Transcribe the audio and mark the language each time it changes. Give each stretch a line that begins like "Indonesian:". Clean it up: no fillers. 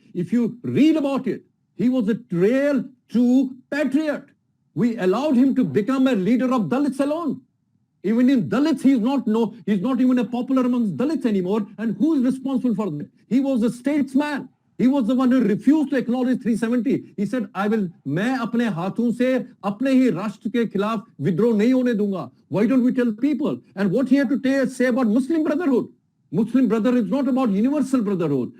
English: If you read about it, he was a real true patriot. We allowed him to become a leader of Dalits alone. Even in Dalits, he's not even a popular amongst Dalits anymore. And who is responsible for that? He was a statesman. He was the one who refused to acknowledge 370.
Hindi: He said, मैं अपने हाथों से अपने ही राष्ट्र के खिलाफ विद्रोह नहीं होने दूंगा.
English: Why don't we tell people? And what he had to say about Muslim Brotherhood? Muslim Brotherhood is not about universal brotherhood.